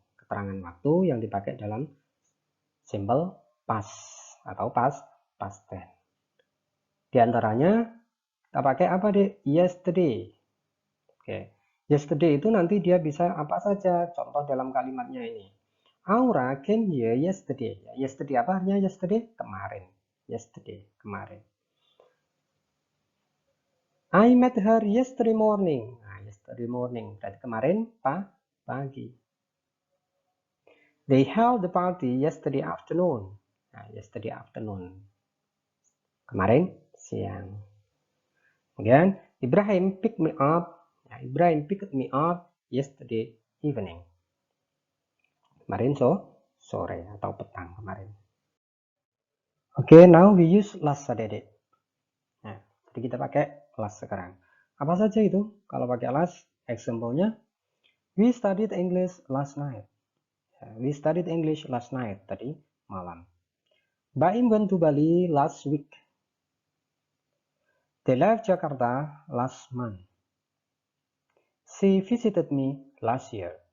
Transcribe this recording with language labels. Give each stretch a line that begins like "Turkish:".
Indonesian: Keterangan waktu yang dipakai dalam simple past atau past tense. Di antaranya kita pakai apa, Dek? Yesterday. Oke. Yesterday itu nanti dia bisa apa saja. Contoh dalam kalimatnya ini.
English: Aura came here yesterday. Yesterday
Indonesian: apa artinya
English: yesterday?
Indonesian: Kemarin. Yesterday, kemarin.
English: I met her yesterday morning. Nah, yesterday morning.
Indonesian: Berarti kemarin pagi.
English: They held the party yesterday afternoon.
Indonesian: Nah, yesterday afternoon. Kemarin siang.
English: Kemudian Ibrahim picked me up. Nah, Ibrahim picked me up yesterday evening.
Indonesian: Kemarin sore atau petang kemarin. Oke,
English: now we use last
Indonesian: adik-adik. Nah, jadi kita pakai last sekarang. Apa saja itu? Kalau pakai last, example-nya,
English: we studied English last night. We studied English last night,
Indonesian: tadi malam.
English: Baim went to Bali last week. They left Jakarta last month. She visited me last year.